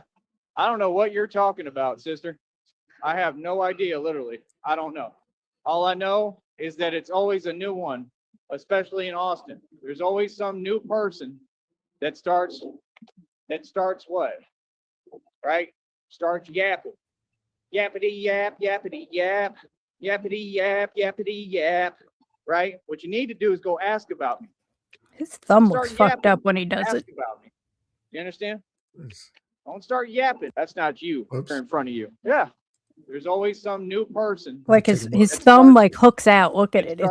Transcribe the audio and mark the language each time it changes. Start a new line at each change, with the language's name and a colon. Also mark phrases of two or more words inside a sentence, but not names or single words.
English: I don't know what you're talking about, sister. I have no idea, literally. I don't know. All I know is that it's always a new one, especially in Austin. There's always some new person that starts what? Right? Starts yapping. Yappity yap, yappity yap, yappity yap, yappity yap. Right? What you need to do is go ask about me. His thumb looks Start fucked yapping. up when he does Ask it. about me. You understand? Don't start yapping. That's not you. They're in front of you. Yeah. There's always some new person. Like Take his a look. his It thumb starts- like hooks out. Look at it it. It's